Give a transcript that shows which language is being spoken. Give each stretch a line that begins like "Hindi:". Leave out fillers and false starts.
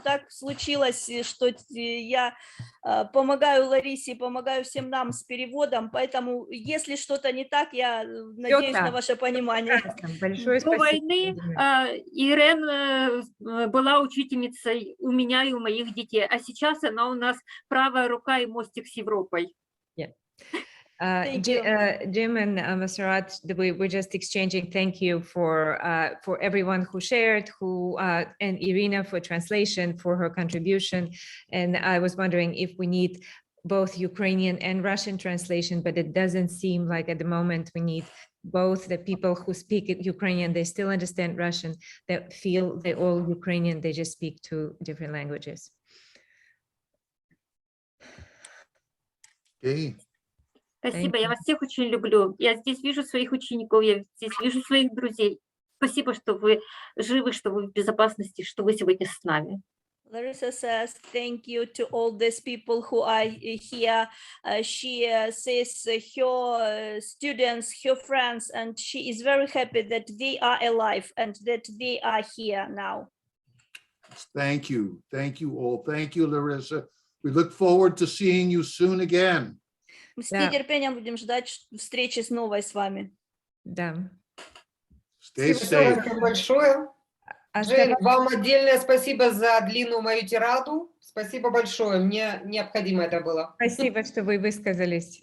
Russian: Так случилось, что я помогаю Ларисе, помогаю всем нам с переводом, поэтому если что-то не так, я надеюсь на ваше понимание. Большое спасибо. До войны Ирен была учительницей у меня и у моих детей, а сейчас она у нас правая рука и мостик с Европой.
English: Jim and Masarat, we're just exchanging thank you for everyone who shared, and Irina for translation, for her contribution. And I was wondering if we need both Ukrainian and Russian translation, but it doesn't seem like at the moment we need both. The people who speak Ukrainian, they still understand Russian, they feel they're all Ukrainian, they just speak two different languages. Okay.
Russian: Спасибо, я вас всех очень люблю. Я здесь вижу своих учеников, я здесь вижу своих друзей. Спасибо, что вы живы, что вы в безопасности, что вы сегодня с нами.
English: Larissa says thank you to all these people who are here. She says her students, her friends, and she is very happy that they are alive and that they are here now. Thank you all. Thank you, Larissa. We look forward to seeing you soon again.
Russian: Мы с нетерпением будем ждать встречи снова с вами. Да. Спасибо большое. Джейн, вам отдельное спасибо за длинную мою тираду. Спасибо большое, мне необходимо это было. Спасибо, что вы высказались.